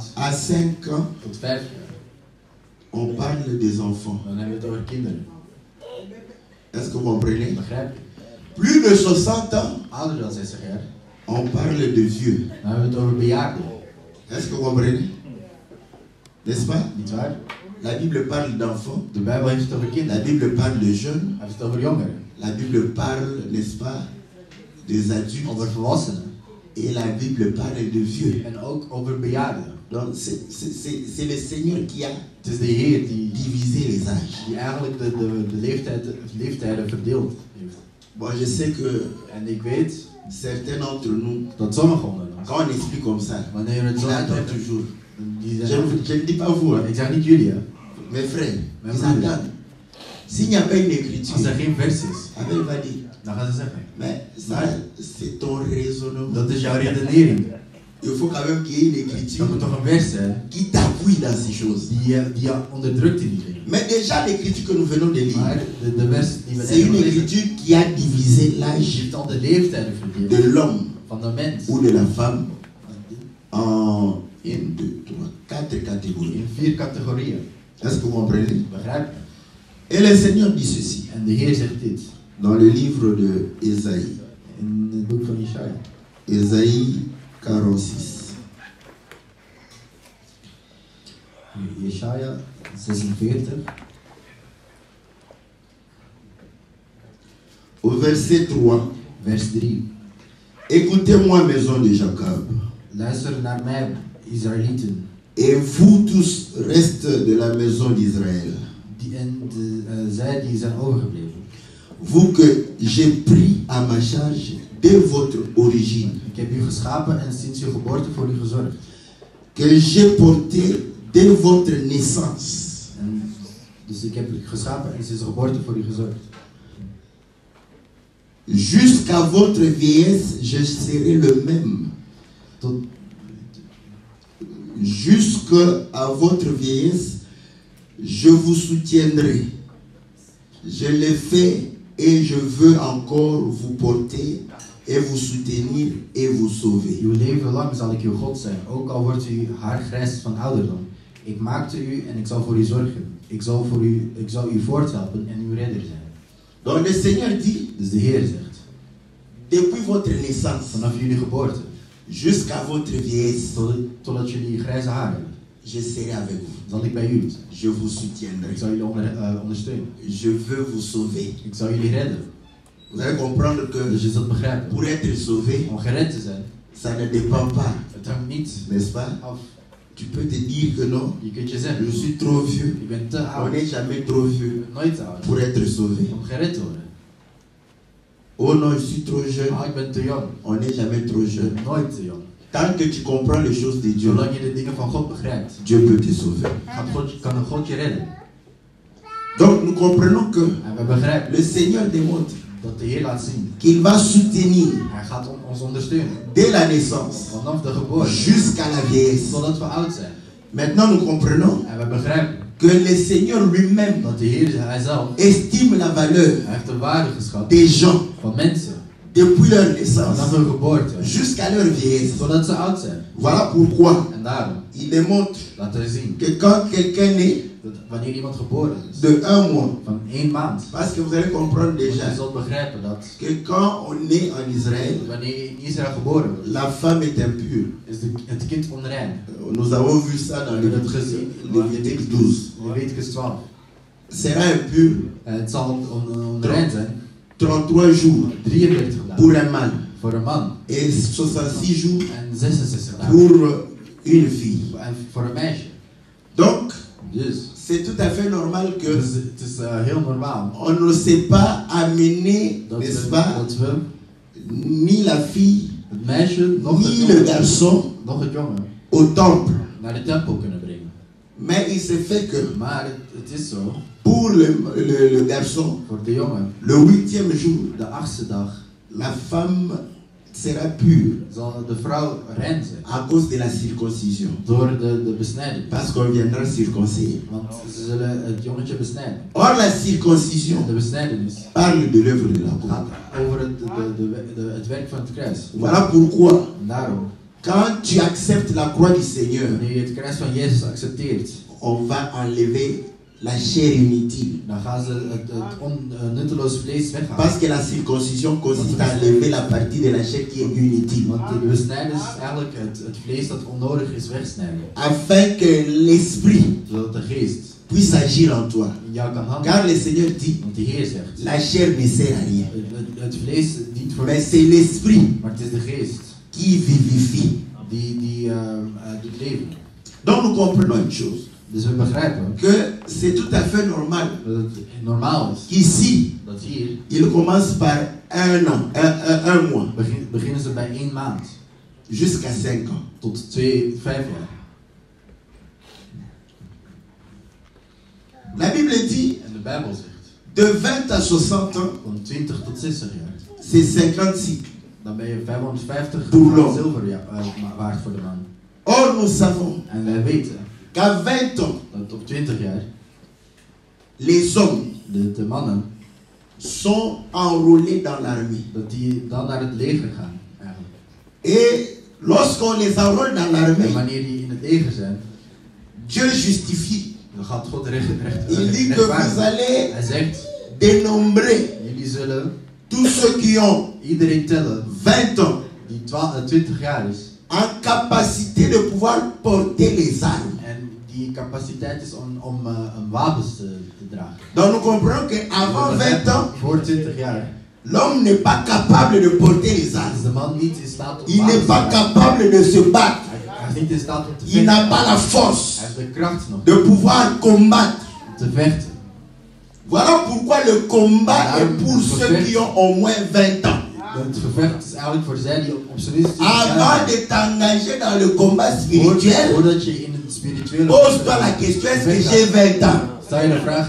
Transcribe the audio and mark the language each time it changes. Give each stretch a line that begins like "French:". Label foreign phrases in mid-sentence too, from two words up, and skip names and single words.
French: à 5 ans,
Dutch: tot 5 jaar.
French: on parle des enfants.
Dutch: Dan hebben we het over kinderen.
French: Est-ce que vous comprenez?
Dutch: Begrijp je?
French: Plus de 60 ans,
Dutch: Ouder dan 60 jaar.
French: on parle de vieux.
Dutch: Dan hebben we het over bejaarden.
French: Est-ce que vous comprenez? N'est-ce pas?
Dutch: Niet waar?
French: La Bible parle d'enfants.
Dutch: De Bijbel heeft het over
French: La
Dutch: kinderen.
French: Bible parle de jeunes.
Dutch: Hij heeft het over jongeren.
French: La Bible parle, n'est-ce pas, des adultes.
Dutch: Over volwassenen.
French: Et la Bible parle de vieux.
Dutch: En ook over bejaarden.
French: Donc c'est le Seigneur qui a
Dutch: Het is de Heer die
French: divisé les âges.
Dutch: eigenlijk de leeftijden verdeeld heeft.
French: Bon, je sais que
Dutch: En ik weet
French: certains d'entre nous,
Dutch: dat sommigen onder ons,
French: quand on explique comme ça,
Dutch: wanneer we het
French: ils
Dutch: zo
French: attendent
Dutch: uitleggen,
French: toujours.
Dutch: die
French: Je
Dutch: zeggen,
French: ne dis pas vous, hein.
Dutch: ik zeg niet jullie, hè.
French: Mes frères, Mes ils frères. attendent. S'il n'y a pas une
Dutch: Als
French: écriture,
Dutch: er geen vers is,
French: Abel va dire,
Dutch: dan gaan ze zeggen,
French: mais ça, c'est ton raisonnement.
Dutch: dat is jouw redenering.
French: Il faut quand même qu'il y ait une
Dutch: Er
French: écriture
Dutch: moet toch een vers zijn
French: qui t'appuie dans ces choses.
Dutch: die je onderdrukt in die dingen.
French: Mais déjà, l'écriture que nous venons de lire,
Dutch: Maar de vers die we
French: c'est
Dutch: net
French: une
Dutch: hebben gelezen,
French: écriture qui a divisé
Dutch: die
French: l'âge
Dutch: heeft al de leeftijden verdeeld
French: de l'homme
Dutch: van de mens
French: ou de la femme en 1, 2, 3, 4 catégories.
Dutch: in 4 categorieën.
French: Est-ce que vous comprenez?
Dutch: Begrijp je?
French: Et le Seigneur dit ceci
Dutch: En de Heer zegt dit
French: dans le livre de Ésaïe,
Dutch: in het boek van Jesaja.
French: Ésaïe 46.
Dutch: Jesaja 46,
French: Au verset 3,
Dutch: vers 3.
French: écoutez-moi, maison de Jacob,
Dutch: Luister naar mij, Israëlieten,
French: et vous tous, reste de la maison d'Israël,
Dutch: zij die zijn overgebleven.
French: vous que j'ai pris à ma charge dès votre origine,
Dutch: Ik heb u geschapen en sinds uw geboorte voor u gezorgd.
French: que j'ai porté dès votre naissance.
Dutch: En, dus ik heb u geschapen en sinds uw geboorte voor u gezorgd.
French: Jusqu'à votre vieillesse, je serai le même.
Dutch: Tot,
French: Jusqu'à votre vieillesse, je vous soutiendrai. Je l'ai fait et je veux encore vous porter et vous soutenir et vous sauver.
Dutch: uw leven lang zal ik uw God zijn, ook al wordt u haar grijs van ouderdom. Ik maakte u en ik zal voor u zorgen. Ik zal u voorthelpen en uw redder zijn.
French: Donc le Seigneur dit,
Dutch: Dus de Heer zegt,
French: depuis votre naissance
Dutch: vanaf jullie geboorte,
French: jusqu'à votre vieillesse,
Dutch: totdat jullie grijze haar hebben,
French: je serai avec vous.
Dutch: zal ik bij u zijn.
French: Je vous soutiendrai.
Dutch: Ik zal jullie ondersteunen.
French: Je veux vous sauver.
Dutch: Ik zal jullie redden.
French: Vous allez comprendre que
Dutch: Dus je zult begrijpen,
French: pour être sauvé,
Dutch: om gered te zijn,
French: ça ne dépend pas,
Dutch: het hangt niet
French: n'est-ce pas?
Dutch: af.
French: Tu peux te dire que non, Je kunt je zeggen, je suis trop vieux.
Dutch: ik ben te
French: On
Dutch: oud,
French: n'est jamais trop vieux
Dutch: nooit te oud,
French: pour être sauvé.
Dutch: om gered te worden.
French: Oh non, je suis trop jeune.
Dutch: Ah, ik ben te jong,
French: On n'est jamais trop
Dutch: ik
French: jeune.
Dutch: ben nooit te jong.
French: Tant que tu comprends les choses de Dieu,
Dutch: Zolang je de dingen van God begrijpt,
French: Dieu peut te sauver.
Dutch: kan God je redden.
French: Donc nous comprenons que
Dutch: En we begrijpen
French: le Seigneur démontre
Dutch: dat de Heer laat zien,
French: qu'il va soutenir
Dutch: Hij gaat ons ondersteunen.
French: dès la naissance
Dutch: Vanaf de geboorte,
French: jusqu'à la vieillesse.
Dutch: totdat we oud zijn.
French: Maintenant nous comprenons
Dutch: En we begrijpen
French: que le Seigneur lui-même
Dutch: dat de Heer, Hij zelf,
French: estime la valeur
Dutch: Hij heeft de waarde geschat
French: des gens
Dutch: van mensen.
French: depuis leur naissance
Dutch: Vanaf hun geboorte,
French: jusqu'à leur vieillesse.
Dutch: totdat ze oud zijn.
French: Voilà pourquoi
Dutch: En daarom,
French: il démontre
Dutch: laat hij zien,
French: que quand quelqu'un naît
Dutch: dat wanneer iemand geboren is,
French: de 1 mois,
Dutch: van 1 maand,
French: parce que vous allez comprendre
Dutch: want je
French: déjà
Dutch: zult begrijpen dat
French: que quand on est en Israël,
Dutch: wanneer je in Israël geboren wordt,
French: la femme est impure.
Dutch: is het kind onrein.
French: Nous avons vu ça dans
Dutch: We hebben het gezien in
French: Lévitique 12.
Dutch: Leviticus 12.
French: Sera impur
Dutch: Het zal onrein zijn,
French: 33 jours
Dutch: 33
French: pour
Dutch: dagen
French: un mâle
Dutch: voor een man
French: et 66 jours
Dutch: en 66 dagen
French: pour une fille.
Dutch: voor een meisje.
French: Donc,
Dutch: Dus
French: c'est tout à fait normal que
Dutch: het is heel normaal
French: on ne sait pas amener,
Dutch: dat
French: n'est-ce pas,
Dutch: we
French: ni la fille,
Dutch: het meisje nog
French: ni le
Dutch: het
French: garçon
Dutch: jongen
French: au temple.
Dutch: naar de tempel kunnen brengen.
French: Mais il se fait que
Dutch: Maar het is zo,
French: pour le garçon,
Dutch: voor de jongen,
French: le 8e jour,
Dutch: de 8e dag,
French: la femme sera pure
Dutch: zal de vrouw rein zijn.
French: à cause de la circoncision.
Dutch: Door de besnijding.
French: Parce qu'on viendra circoncire.
Dutch: Want ze zullen het jongetje besnijden.
French: Or, la circoncision
Dutch: De besnijdenis
French: parle de l'œuvre de la croix.
Dutch: gaat over het werk van het kruis.
French: Voilà pourquoi
Dutch: En daarom,
French: Quand tu acceptes la croix du Seigneur,
Dutch: wanneer je het kruis van Jezus accepteert,
French: on va enlever la chair inutile.
Dutch: dan gaan ze het nutteloos vlees weghalen.
French: Parce que la circoncision consiste à enlever la partie de la chair qui est inutile.
Dutch: Want de besnijdenis is eigenlijk het vlees dat onnodig is wegsnijden.
French: Afin que l'esprit
Dutch: Zodat de geest
French: puisse agir en toi.
Dutch: in jou kan handelen.
French: Car le Seigneur dit,
Dutch: Want de Heer zegt,
French: la chair ne sert à rien.
Dutch: het vlees dient voor
French: Mais c'est l'esprit
Dutch: maar het is de geest
French: qui vivifie.
Dutch: die doet leven.
French: Donc nous comprenons une chose,
Dutch: Dus we begrijpen
French: que c'est tout à fait normal
Dutch: dat het normaal is
French: qu'ici,
Dutch: dat hier
French: il commence par un an, un mois,
Dutch: beginnen ze bij 1 maand
French: jusqu'à 5 ans.
Dutch: tot 5 jaar.
French: La Bible dit,
Dutch: En de Bijbel zegt,
French: de 20 à 60 ans,
Dutch: van 20 tot 60 jaar,
French: c'est 50 cycles.
Dutch: dan ben je 550
French: Boulon.
Dutch: zilver waard voor de man.
French: Or, nous savons
Dutch: En wij weten
French: qu'à 20 ans,
Dutch: dat op 20 jaar
French: les hommes
Dutch: de mannen,
French: sont enrôlés dans l'armée.
Dutch: dat die dan naar het leger gaan. Eigenlijk.
French: Et lorsqu'on les enrôle dans
Dutch: En
French: l'armée,
Dutch: wanneer die in het leger zijn,
French: Dieu justifie.
Dutch: dan gaat God
French: Il dit que vous allez
Dutch: Hij zegt,
French: dénombrer
Dutch: jullie zullen
French: tous ceux qui ont
Dutch: iedereen tellen
French: 20 ans
Dutch: die 20 jaar is.
French: en capacité de pouvoir porter les armes.
Dutch: En die capaciteit is om wapens te dragen.
French: Donc nous comprenons qu'avant 20 ans,
Dutch: Voor 20 jaar
French: l'homme n'est pas capable de porter les
Dutch: is
French: armes.
Dutch: de man niet in staat om
French: Il
Dutch: wapens
French: n'est
Dutch: te
French: pas
Dutch: dragen.
French: capable de se battre.
Dutch: Hij is niet in staat om te
French: Il
Dutch: vechten.
French: n'a pas la force
Dutch: Hij heeft de kracht nog
French: de pouvoir combattre.
Dutch: om te vechten.
French: Voilà pourquoi le combat est pour ceux qui ont au moins 20 ans.
Dutch: Het gevecht is eigenlijk voor zij die op zijn minst 20 jaar
French: Avant
Dutch: zijn.
French: de t'engager dans le combat spirituel,
Dutch: Voordat je in het spirituele
French: pose-toi la question, est-ce que j'ai 20 ans?
Dutch: stel je de vraag,